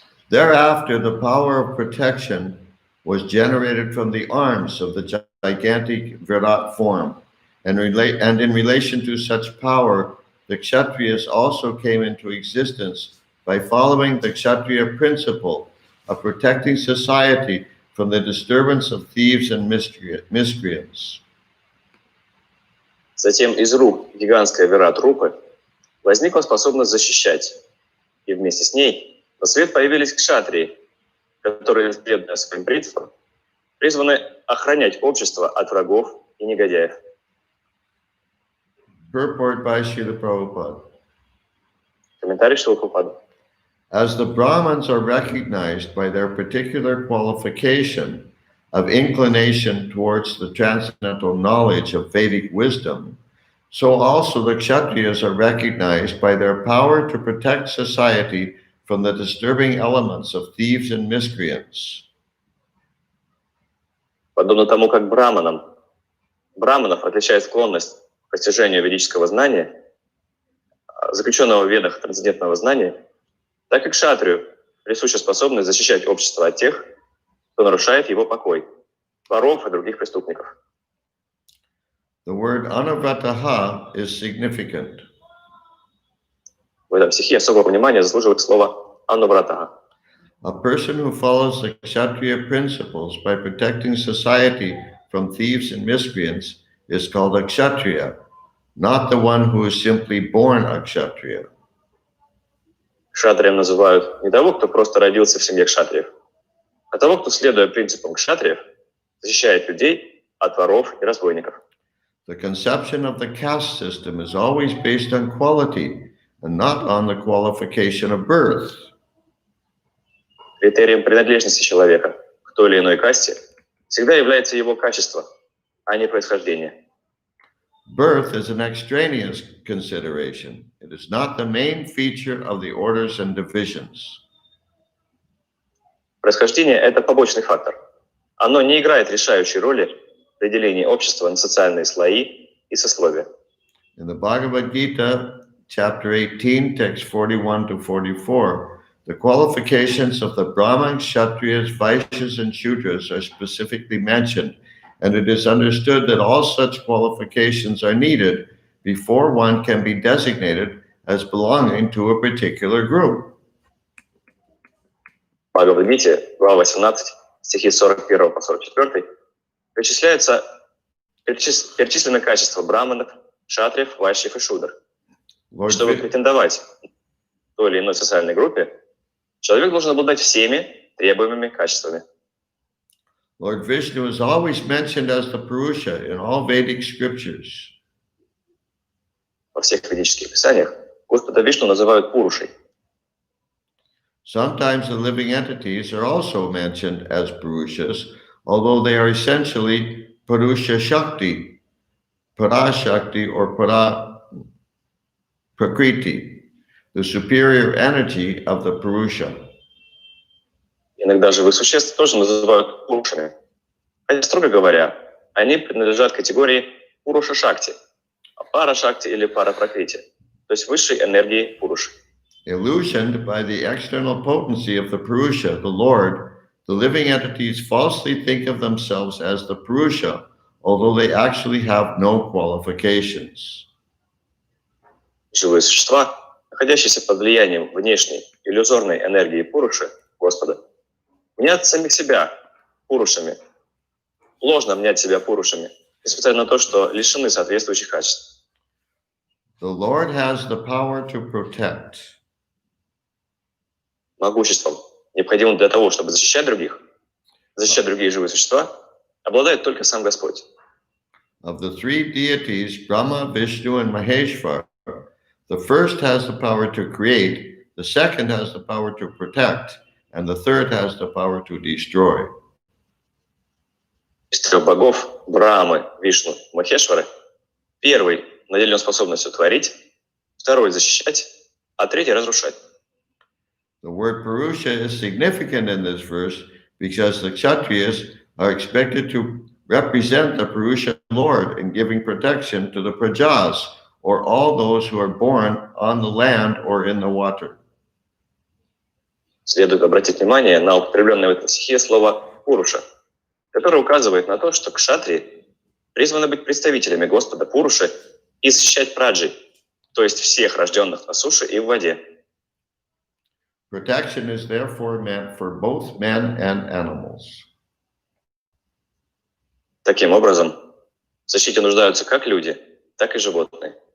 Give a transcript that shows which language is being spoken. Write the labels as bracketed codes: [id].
[en] Thereafter, the power of protection was generated from the arms of the gigantic Virat form. And in relation to such power, the Kshatriyas also came into existence by following the Kshatriya principle of protecting society from the disturbance of thieves and miscreants. [ru] Затем из рук гигантской Вират-рупы возникла способность защищать, и вместе с ней на свет появились кшатрии, которые, следуя своим принципам, призваны охранять общество от врагов и негодяев. [en] Purport by Srila Prabhupada. [ru] Комментарий Шрилы Прабхупады. [en] As the Brahmins are recognized by their particular qualification of inclination towards the transcendental knowledge of Vedic wisdom, so also the Kshatriyas are recognized by their power to protect society from the disturbing elements of thieves and miscreants. [ru] Подобно тому, как браманов отличает склонность к постижению ведического знания, заключенного в ведах трансцендентного знания, так и кшатрию присуща способность защищать общество от тех, кто нарушает его покой, воров и других преступников. [en] The word anavrataha is significant. [ru] В этом стихе особого внимания заслуживает слово «анувратаха». [en] A person who follows the Kshatriya principles by protecting society from thieves and miscreants is called a Kshatriya, not the one who is simply born a Kshatriya. [ru] Кшатрием называют не того, кто просто родился в семье кшатриев, а того, кто, следуя принципам кшатриев, защищает людей от воров и разбойников. [en] The conception of the caste system is always based on quality and not on the qualification of birth. [ru] Критерием принадлежности человека к той или иной касте всегда является его качество, а не происхождение. [en] Birth is an extraneous consideration. It is not the main feature of the orders and divisions. [ru] Происхождение – это побочный фактор. Оно не играет решающей роли в определении общества на социальные слои и сословия. [en] In the Bhagavad Gita, chapter 18, text 41 to 44, the qualifications of the Brahmins, Kshatriyas, Vaishyas, and Shudras are specifically mentioned, and it is understood that all such qualifications are needed before one can be designated as belonging to a particular group. [ru] В Бхагавад-гите, глава 18, стихи 41 по 44, перечислены качества браманов, кшатриев, вайшьев и шудр. Чтобы претендовать к той или иной социальной группе, человек должен обладать всеми требуемыми качествами. [en] Lord Vishnu is always mentioned as the Purusha in all Vedic scriptures. [ru] Во всех ведических писаниях Господа Вишну называют Пурушей. [en] Sometimes the living entities are also mentioned as Purushas, although they are essentially Purusha Shakti, Parashakti, or Prakriti, the superior energy of the Purusha. [ru] Иногда живых существ тоже называют Пурушами. Хотя, строго говоря, они принадлежат категории Пуруша Шакти, Пара Шакти или Пара Пракрити, то есть высшей энергии Пуруши. [en] Illusioned by the external potency of the Purusha, the Lord, the living entities falsely think of themselves as the Purusha, although they actually have no qualifications. [ru] Живые существа, находящиеся под влиянием внешней иллюзорной энергии Пуруши, Господа, мнят самих себя Пурушами, ложно мнять себя Пурушами, несмотря на то, что лишены соответствующих качеств. [en] The Lord has the power to protect. [ru] Могуществом, необходимым для того, чтобы защищать другие живые существа, обладает только сам Господь. [en] Of the three deities, Brahma, Vishnu, and Maheshwar, the first has the power to create, the second has the power to protect, and the third has the power to destroy. [ru] Из трех богов Брамы, Вишну, Махешвары первый наделен способностью творить, второй защищать, а третий разрушать. [en] The word Purusha is significant in this verse because the Kshatriyas are expected to represent the Purusha Lord in giving protection to the Prajas, or all those who are born on the land or in the water. [ru] Следует обратить внимание на употребленное в этом стихе слово «пуруша», которое указывает на то, что кшатрии призваны быть представителями Господа Пуруши и защищать праджи, то есть всех рожденных на суше и в воде. [en] Protection is therefore meant for both men and animals. [ru] Таким образом, в защите нуждаются как люди, так и животные.